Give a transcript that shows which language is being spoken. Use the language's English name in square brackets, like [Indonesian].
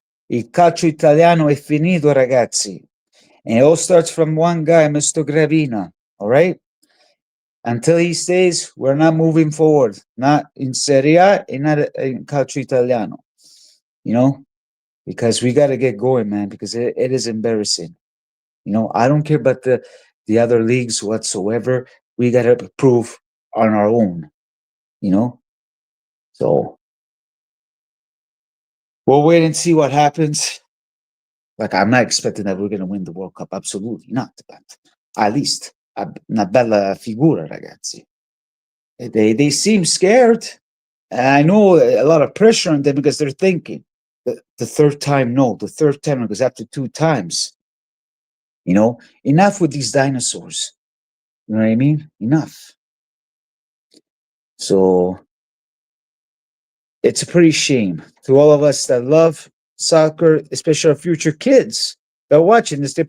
[Italian] Il calcio italiano è finito, ragazzi. [English] And it all starts from one guy, Mr. Gravina. All right? Until he stays, we're not moving forward. Not in Serie A and not in Calcio Italiano. Because we got to get going, man, because it is embarrassing. I don't care about the other leagues whatsoever. We got to prove on our own, So we'll wait and see what happens. Like, I'm not expecting that we're going to win the World Cup. Absolutely not. But at least [Italian] una bella figura, ragazzi. They seem scared. And I know a lot of pressure on them because they're thinking the third time, no. The third time, because after 2 times, enough with these dinosaurs. You know what I mean? Enough. So it's a pretty shame to all of us that love soccer, especially our future kids that are watching this.